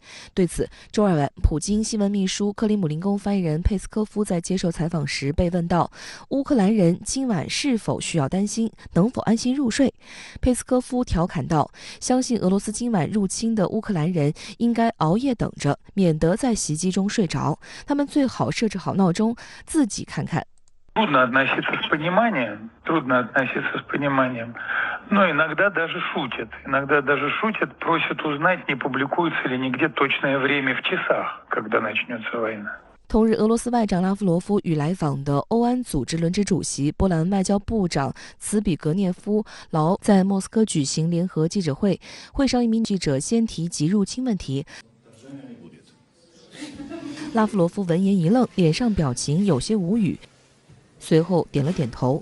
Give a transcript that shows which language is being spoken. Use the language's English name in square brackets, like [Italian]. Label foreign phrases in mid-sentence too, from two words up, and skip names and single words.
[Chinese] 对此，周二晚，普京新闻秘书克里姆林宫发言人佩斯科夫在接受采访时被问到，乌克兰人今晚是否需要担心，能否安心入睡？佩斯科夫调侃道：“相信俄罗斯今晚入侵的乌克兰人应该熬夜等着，免得在袭击中睡着。他们最好设置好闹钟，自己看看。” [Russian] Трудно относиться с пониманием, но иногда даже шутят, просят узнать, не публикуется ли нигде точное время в часах, когда начнется война. [Chinese] 同日，俄罗斯外长拉夫罗夫与来访的欧安组织轮值主席波兰外交部长茨比格涅夫·劳在莫斯科举行联合记者会，会上一名记者先提及入侵问题。拉夫罗夫闻言一愣，脸上表情有些无语，随后点了点头。